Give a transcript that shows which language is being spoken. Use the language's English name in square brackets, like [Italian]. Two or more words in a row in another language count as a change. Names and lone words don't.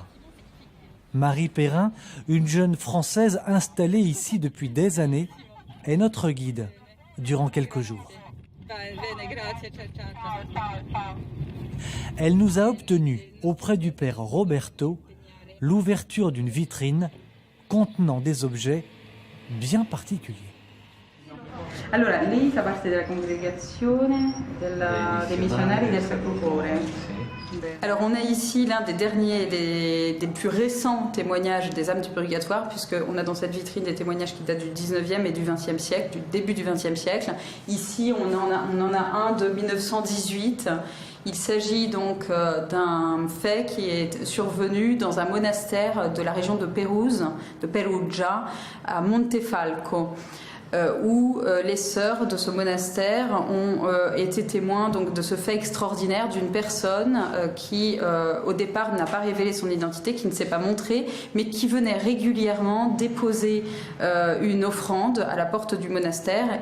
[French] Marie Perrin, une jeune Française installée ici depuis des années, est notre guide durant quelques jours. Elle nous a obtenu, auprès du père Roberto, l'ouverture d'une vitrine contenant des objets bien particulier. [Italian] Allora, lei fa parte della congregazione dei missionari del Sacro Cuore. [French] Alors on est ici l'un des derniers, des plus récents témoignages des âmes du purgatoire, puisqu'on a dans cette vitrine des témoignages qui datent du 19e et du 20e siècle, du début du 20e siècle. Ici on en a un de 1918. Il s'agit donc d'un fait qui est survenu dans un monastère de la région de Pérouse, de Perugia, à Montefalco, où les sœurs de ce monastère ont été témoins donc, de ce fait extraordinaire d'une personne qui, au départ, n'a pas révélé son identité, qui ne s'est pas montrée, mais qui venait régulièrement déposer une offrande à la porte du monastère.